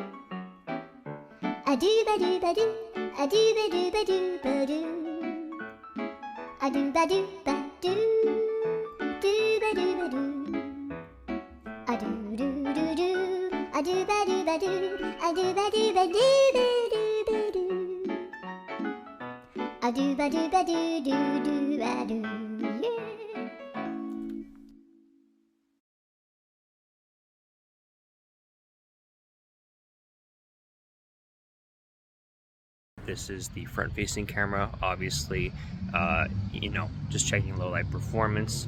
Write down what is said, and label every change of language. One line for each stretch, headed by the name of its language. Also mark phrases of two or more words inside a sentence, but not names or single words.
English: a do ba do ba do a do ba do ba do ba do a do ba do ba do ba do ba do a do do do do a do ba do ba do a do ba do ba do ba do a do ba do ba do do ba do, yeah. This is the front-facing camera. Obviously, you know, just checking low light performance.